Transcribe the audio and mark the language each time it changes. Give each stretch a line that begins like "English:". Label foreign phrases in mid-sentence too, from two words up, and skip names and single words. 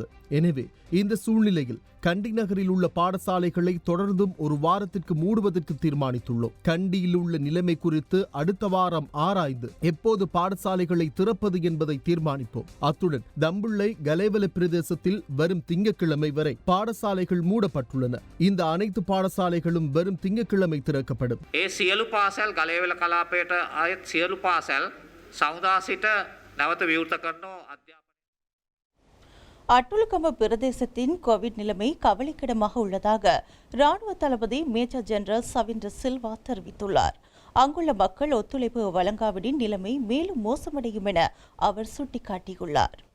Tamil: எனவே இந்த சூழ்நிலையில் கண்டி நகரில் உள்ள பாடசாலைகளை தொடர்ந்தும் ஒரு வாரத்திற்கு மூடுவதற்கு தீர்மானித்துள்ளோம். கண்டியில் உள்ள நிலைமை குறித்து அடுத்த வாரம் ஆராய்ந்து எப்போது பாடசாலைகளை திறப்பது என்பதை தீர்மானிப்போம். அத்துடன் தம்புள்ளை கலேவல பிரதேசத்தில் வரும் திங்கட்கிழமை வரை பாடசாலைகள் மூடப்பட்டுள்ளன. இந்த அனைத்து பாடசாலைகளும் வரும் திங்கட்கிழமை திறக்கப்படும்.
Sinhala: සියලු පාසල් ගලේවල කලාපයට අයත් සියලු පාසල් සමුදා සිට නැවත විවෘත කරනවා.
Tamil: அட்டுலுகம பிரதேசத்தின் கோவிட் நிலைமை கவலைக்கிடமாக உள்ளதாக ராணுவ தளபதி மேஜர் ஜெனரல் சவிந்திர சில்வா தெரிவித்துள்ளார். அங்குள்ள மக்கள் ஒத்துழைப்பு வழங்காவிடின் நிலைமை மேலும் மோசமடையும் என அவர் சுட்டிக்காட்டியுள்ளார்.